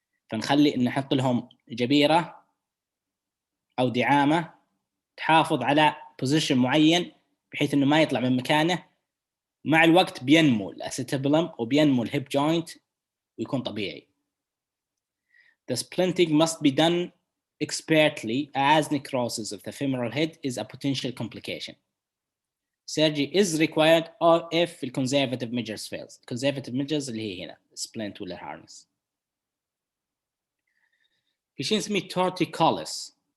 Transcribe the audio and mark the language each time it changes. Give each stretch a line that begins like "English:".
Arabic: فنخلي إن نحط لهم جبيرة أو دعامة تحافظ على بوزيشن معين بحيث إنه ما يطلع من مكانه. مع الوقت بينمو الأسيتابلم وبينمو الهيب جوينت ويكون طبيعي.
English: The splinting must be done expertly as necrosis of the femoral head is a potential complication. Surgery is required or if the conservative measures fails.
Arabic: Conservative measures اللي هي هنا splint ولا harness. في شيء نسميه torticollis.